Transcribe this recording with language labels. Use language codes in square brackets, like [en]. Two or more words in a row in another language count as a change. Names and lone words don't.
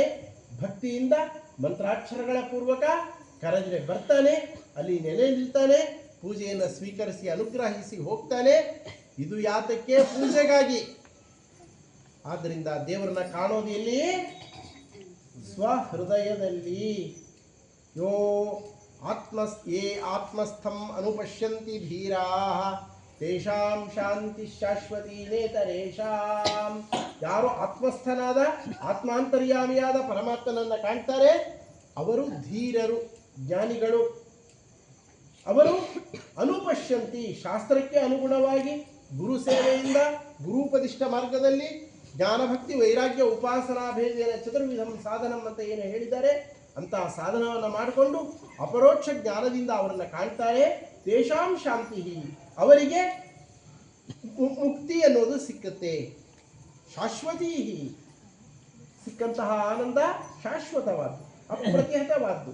[kn] ಭಕ್ತಿಯಿಂದ ಮಂತ್ರಾಕ್ಷರಗಳ ಪೂರ್ವಕ ಕರೆದ್ರೆ ಬರ್ತಾನೆ, ಅಲ್ಲಿ ನೆಲೆ ನಿಲ್ತಾನೆ, ಪೂಜೆಯನ್ನು ಸ್ವೀಕರಿಸಿ ಅನುಗ್ರಹಿಸಿ ಹೋಗ್ತಾನೆ. ಇದು ಯಾತಕ್ಕೆ? ಪೂಜೆಗಾಗಿ. ಆದ್ದರಿಂದ ದೇವರನ್ನ ಕಾಣೋದು ಎಲ್ಲಿ? ಸ್ವಹೃದಯದಲ್ಲಿ. [sa] ಯೋ ಯೇ ಆತ್ಮಸ್ಥಂ ಅನುಪಶ್ಯಂತಿ ಧೀರಾ ತೇಷಾಂ ಶಾಂತಿ ಶಾಶ್ವತಿ ನೇತರೇಷಾಂ. [kn] ಯಾರು ಆತ್ಮಸ್ಥನಾದ ಆತ್ಮಾಂತರ್ಯಾಮಿಯಾದ ಪರಮಾತ್ಮನನ್ನ ಕಾಣ್ತಾರೆ ಅವರು ಧೀರರು, ಜ್ಞಾನಿಗಳು. ಅವರು ಅನುಪಶ್ಯಂತಿ, ಶಾಸ್ತ್ರಕ್ಕೆ ಅನುಗುಣವಾಗಿ ಗುರು ಸೇವೆಯಿಂದ ಗುರುಪದಿಷ್ಠ ಮಾರ್ಗದಲ್ಲಿ [sa] ಜ್ಞಾನಭಕ್ತಿ ವೈರಾಗ್ಯ ಉಪಾಸನಾ ಭೇದೇನ ಚತುರ್ವಿಧಂ ಸಾಧನಂ [kn] ಅಂತ ಏನು ಹೇಳಿದ್ದಾರೆ ಅಂತಹ ಸಾಧನವನ್ನು ಮಾಡಿಕೊಂಡು ಅಪರೋಕ್ಷ ಜ್ಞಾನದಿಂದ ಅವರನ್ನು ಕಾಣ್ತಾರೆ. [sa] ತೇಷಾಂ ಶಾಂತಿ, [kn] ಅವರಿಗೆ ಮುಕ್ತಿ ಅನ್ನೋದು ಸಿಕ್ಕತ್ತೆ. ಶಾಶ್ವತೀ, ಸಿಕ್ಕಂತಹ ಆನಂದ ಶಾಶ್ವತವಾದ್ದು, ಅಪ್ರತಿಹತವಾದ್ದು.